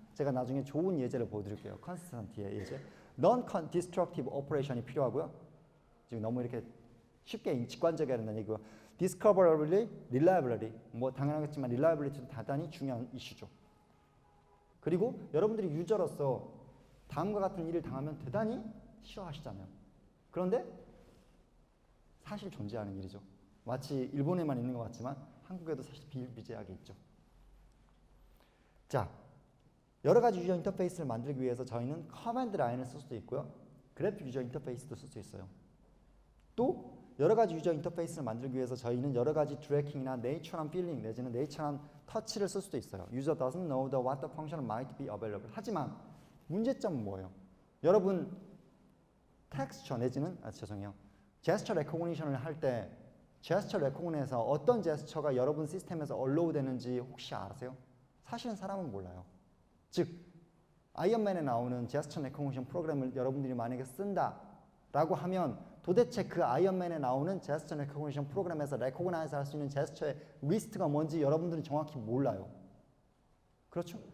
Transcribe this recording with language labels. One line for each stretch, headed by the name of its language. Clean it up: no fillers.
Korean: 제가 나중에 좋은 예제를 보여드릴게요. 컨시스턴티의 예제. Non-destructive operation이 필요하고요. 지금 너무 이렇게 쉽게 직관적이어야 된다는 얘기고요. Discoverability, reliability. 뭐 당연하겠지만 reliability도 대단히 중요한 이슈죠. 그리고 여러분들이 유저로서 다음과 같은 일을 당하면 대단히 싫어하시잖아요. 그런데 사실 존재하는 일이죠. 마치 일본에만 있는 것 같지만 한국에도 사실 비일비재하게 있죠. 자, 여러 가지 유저 인터페이스를 만들기 위해서 저희는 커맨드 라인을 쓸 수도 있고요. 그래픽 유저 인터페이스도 쓸 수 있어요. 또 여러 가지 유저 인터페이스를 만들기 위해서 저희는 여러 가지 트래킹이나 네이처한 필링 내지는 네이처한 터치를 쓸 수도 있어요.
English: User doesn't know the what the function might be available.
Korean: 하지만 문제점은 뭐예요? 여러분 텍스처 내지는 제스처 레코그니션을 할 때 제스처 레코그니션에서 어떤 제스처가 여러분 시스템에서 얼로우 되는지 혹시 아세요? 사실은 사람은 몰라요. 즉 아이언맨에 나오는 제스처 레코그니션 프로그램을 여러분들이 만약에 쓴다라고 하면 도대체 그 아이언맨에 나오는 제스처 레코그니션 프로그램에서 레코그나이즈 할 수 있는 제스처의 리스트가 뭔지 여러분들은 정확히 몰라요. 그렇죠?